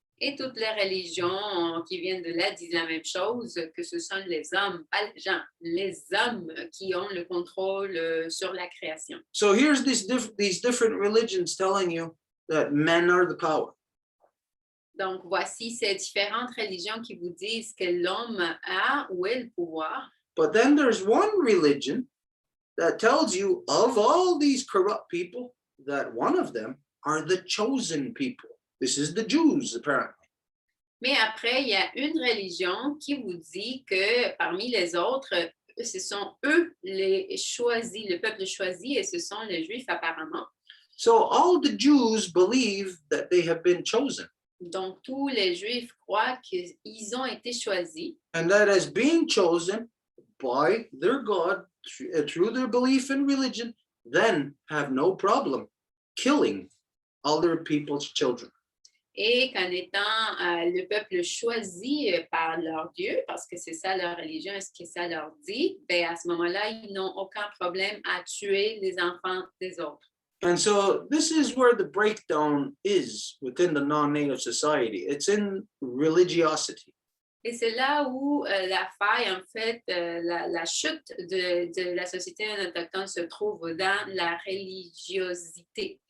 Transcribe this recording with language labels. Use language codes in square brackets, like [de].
[fr] Et toutes les religions qui viennent de là disent la même chose, que ce sont les hommes, pas les gens, les hommes qui ont le contrôle sur la création. [en] So here's these different religions telling you that men are the power. [fr] Donc, voici ces différentes religions qui vous disent que l'homme a ou est le pouvoir. [en] But then there's one religion that tells you, of all these corrupt people, that one of them are the chosen people. This is the Jews, apparently. [fr] Mais après, il y a une religion qui vous dit que parmi les autres, ce sont eux les choisis, le peuple choisi, et ce sont les Juifs apparemment. [en] So all the Jews believe that they have been chosen. [fr] Donc, tous les Juifs croient qu'ils ont été choisis. [en] And that as being chosen by their God through their belief in religion, then have no problem killing other people's children. [fr] Et qu'en étant le peuple choisi par leur Dieu, parce que c'est ça leur religion et ce que ça leur dit, ben à ce moment-là, ils n'ont aucun problème à tuer les enfants des autres. [en] And so this is where the breakdown is within the non-native society. It's in religiosity. [fr] Et c'est là où la faille, en fait, la chute de la société autochtone se trouve dans la religiosité.